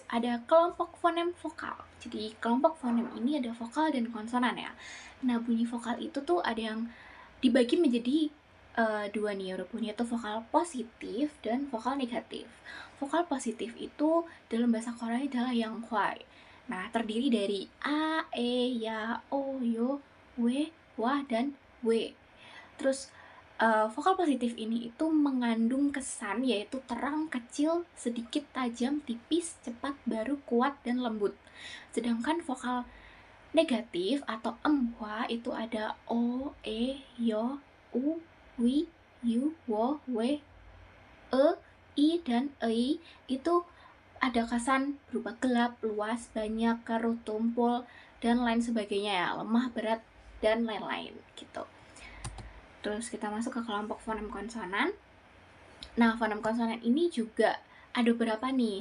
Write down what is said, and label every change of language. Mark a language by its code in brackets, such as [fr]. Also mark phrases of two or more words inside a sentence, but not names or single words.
[id] Ada kelompok fonem vokal. Jadi kelompok fonem ini ada vokal dan konsonan ya. Nah, bunyi vokal itu tuh ada yang dibagi menjadi dua nih Yorobun, yaitu vokal positif dan vokal negatif. Vokal positif itu dalam bahasa Korea adalah yang hwai. Nah, terdiri dari a, e, ya, o, yo, we, wa, dan we. Terus vokal positif ini itu mengandung kesan yaitu terang, kecil, sedikit, tajam, tipis, cepat, baru, kuat, dan lembut. Sedangkan vokal negatif atau emhwa itu ada o, e, yo, u, wi, yu, wo, we, e, i, dan ei. Itu ada kesan berupa gelap, luas, banyak, keruh, tumpul, dan lain sebagainya ya, lemah, berat, dan lain-lain gitu. Terus kita masuk ke kelompok fonem konsonan. Nah, fonem konsonan ini juga ada beberapa nih.